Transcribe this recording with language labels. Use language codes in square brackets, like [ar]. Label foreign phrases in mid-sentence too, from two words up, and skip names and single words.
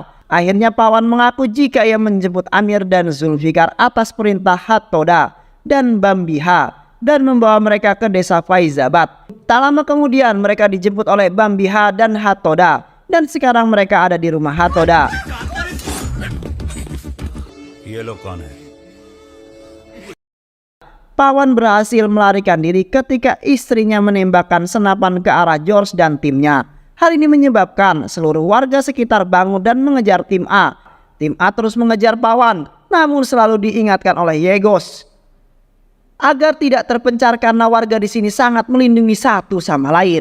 [id] Akhirnya Pawan mengaku jika ia menjemput Amir dan Zulfikar atas perintah Hattoda dan Bambiha dan membawa mereka ke desa Faizabad. Tak lama kemudian mereka dijemput oleh Bambiha dan Hattoda dan sekarang mereka ada di rumah Hattoda. [hi] ये लोग कौन है? [id] Pawan berhasil melarikan diri ketika istrinya menembakkan senapan ke arah George dan timnya. Hal ini menyebabkan seluruh warga sekitar bangun dan mengejar tim A. Tim A terus mengejar Pawan, namun selalu diingatkan oleh Yegos agar tidak terpencar karena warga di sini sangat melindungi satu sama lain.